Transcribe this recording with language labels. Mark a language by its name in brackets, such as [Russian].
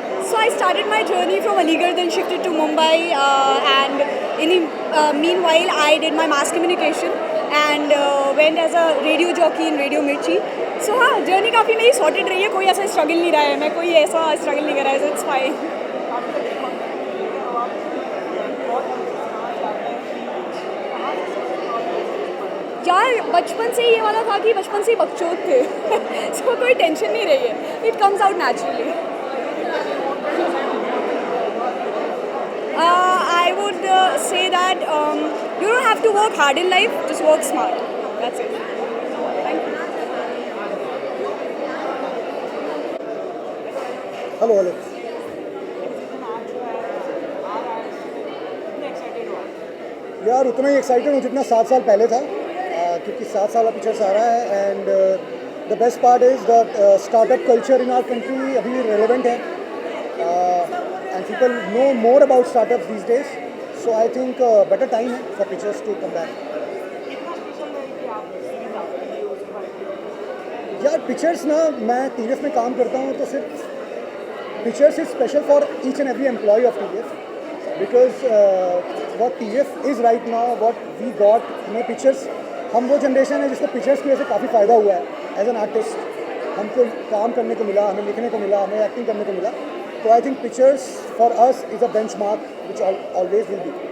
[English] So I started my journey from Aligarh, then shifted to Mumbai, and in the meanwhile I did my mass communication and went as a radio jockey in Radio Mirchi. [Hindi] So हाँ, journey काफ़ी मेरी sorted रही है. कोई ऐसा struggle नहीं रहा है. मैं कोई ऐसा struggle नहीं कर रहा है. [English] So it's fine. [Hindi] यार बचपन से ये वाला था कि बचपन से ही बकचोद थे. So कोई टेंशन नहीं रही है. [English] It comes out naturally. I would say that you don't have to work hard in life, just work smart. That's it. Thank you. Hello. [Hindi] यार उतना ही एक्साइटेड हूँ जितना 7 साल पहले था, क्योंकि 7 साल पिक्चर्स आ रहा है. [English] And the best part is that startup culture in our country अभी relevant है. And people know more about startups these days, so I think better time for pictures to come back. [Hindi] यार pictures ना, मैं TVF में काम करता हूँ तो सिर्फ pictures is special for each and every employ of TVF because what TVF is right now, what we got, pictures, हम वो जनरेशन है जिसको पिक्चर्स की वजह से काफ़ी फ़ायदा हुआ है एज एन आर्टिस्ट. हमको काम करने को मिला, हमें लिखने को मिला, हमें एक्टिंग करने को मिला. [English] So I think pictures for us is a benchmark which always will be.